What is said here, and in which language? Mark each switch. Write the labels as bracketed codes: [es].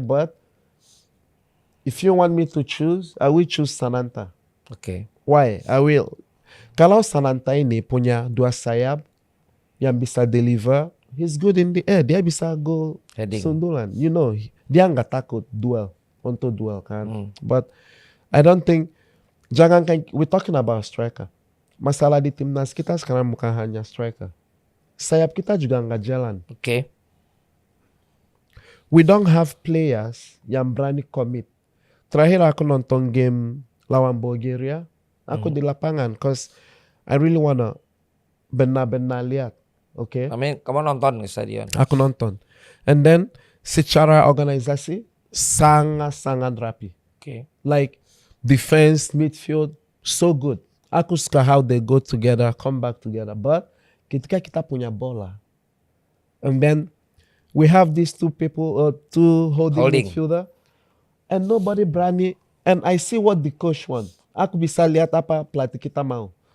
[en] But if you want me to choose, I will choose Sananta. Oke. Why? I will. [id] Kalau Sananta ini punya 2 sayap yang bisa deliver, [en] he's good in the air. [id] Dia bisa go [en] Heading. [id] sundulan. [en] You know, [id] dia nggak takut untuk duel kan. [en] But I don't think, we're talking about striker. [id] Masalah di timnas kita sekarang bukan hanya striker. Sayap kita juga nggak jalan. Oke. [en] We don't have players [id] yang berani [en] commit. [id] Terakhir aku nonton game lawan Bulgaria, aku di lapangan, [en] cause I really wanna [id] benar-benar lihat. Oke. Kamu nonton ke stadion? Aku nonton. [en] And then [id] secara organisasi sangat-sangat rapi. Oke. [en] Like defense, midfield, so good. [id] Aku suka [en] how they go together, come back together. But [id] ketika kita punya bola, [en] and then we have these two holding midfielder, and nobody berani. And I see what the coach want. [id] Aku bisa lihat apa pelatih kita mau.